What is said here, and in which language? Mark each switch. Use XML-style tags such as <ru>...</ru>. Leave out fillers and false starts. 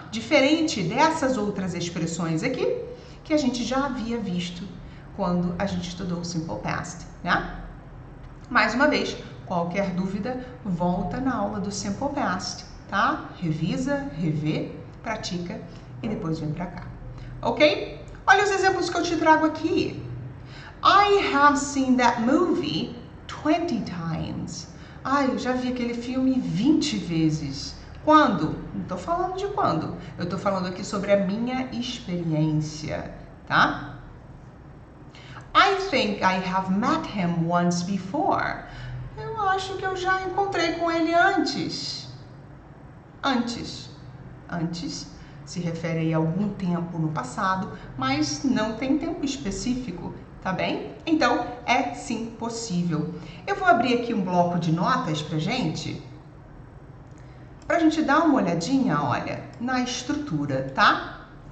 <pt>Diferente dessas outras expressões aqui, que a gente já havia visto quando a gente estudou o simple past, né? Mais uma vez, qualquer dúvida, volta na aula do simple past, tá? Revisa, revê, pratica e depois vem pra cá, ok? Olha os exemplos que eu te trago aqui.</pt> <en>I have seen that movie 20 times.</en> <pt>Eu já vi aquele filme 20 vezes. Quando? Não tô falando de quando. Eu tô falando aqui sobre a minha experiência, tá?</pt> <en>I think I have met him once before.</en> <pt>Eu acho que eu já encontrei com ele antes. Antes se refere a algum tempo no passado, mas não tem tempo específico, tá bem? Então, é sim possível. Eu vou abrir aqui um bloco de notas pra gente dar uma olhadinha, olha, na estrutura, tá?</pt>